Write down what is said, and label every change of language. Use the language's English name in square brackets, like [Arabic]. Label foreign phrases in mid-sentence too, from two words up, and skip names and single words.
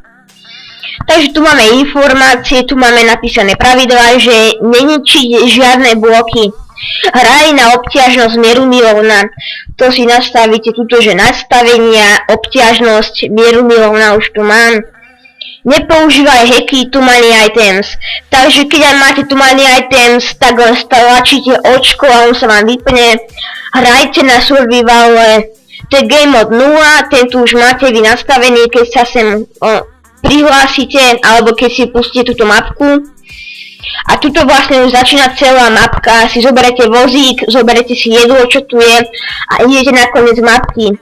[Slovak] Takže tu máme informácie, tu máme napísané pravidlá, že neničiť žiadne bloky. Hraj na obťažnosť mierumilovná. To si nastavíte tuto, že nastavenia, obťažnosť mierumilovná už tu mám. Nepoužívaj hacky [English] to money items. [Slovak] Takže keď aj máte tu [English] money items, [Slovak] tak len stlačíte očko a on sa vám vypne. Hrajte na survivale. To je [English] game mode [Slovak] 0, ten tu už máte vy nastavený, keď sa sem prihlásite, alebo keď si pustíte túto mapku. A tuto vlastne už začína celá mapka, si zoberete vozík, zoberete si jedlo, čo tu je a idete na koniec mapky.